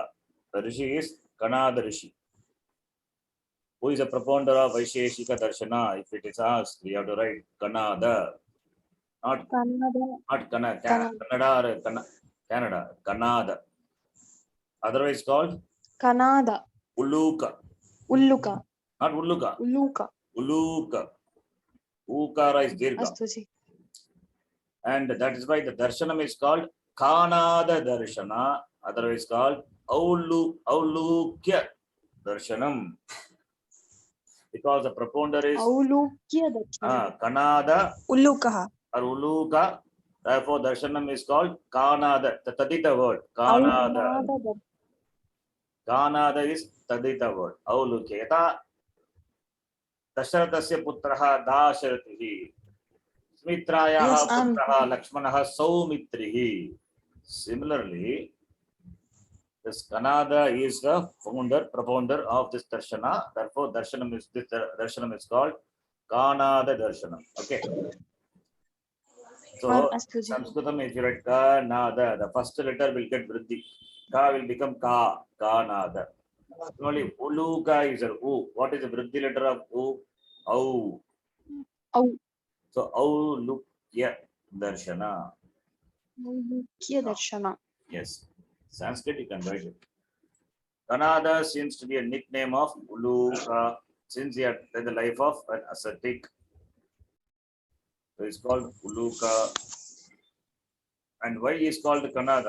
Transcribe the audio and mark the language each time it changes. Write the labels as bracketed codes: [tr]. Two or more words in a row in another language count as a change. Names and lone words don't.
[en] The Rishi is Kanada Rishi. Who is a propounder of Vaisheshika Darshana? If it is asked, we have to write Kanada. Not Canada or Canada. Kanada. Otherwise called? Kanada. Uluka. Not Uluka. Uluka. Ukara is Dirgha. And that is why the Darshanam is called Kanada Darshana. Otherwise called Aulukya Darshanam. Because the propounder is Kanada Uluka. Or Uluka. Therefore, Darshanam is called Kanada. The Tadita word. Kanada. Kanada is Tadita word. Aulukya. [sa] Dasharathasya putraha Dasharatihi. Smitrayaha putraha Lakshmanaha Saumitrihi. [en] Similarly, This Kanada is the propounder of this darshana. Therefore, this darshanam is called Kanada darshanam. Okay. So, [sa] Astu ji. [en] Sanskritam, if you write Kanada, the first letter will get vriddhi. Ka will become Ka, Kanada. Only Uluka is a U. What is the vriddhi letter of U? Au. Au. So, Aulukya darshana. Aulukya darshana. Yes. Sanskrit, you can write it. Kanada seems to be a nickname of Uluka, since he had led the life of an ascetic. So it's called Uluka. And why is called Kanada?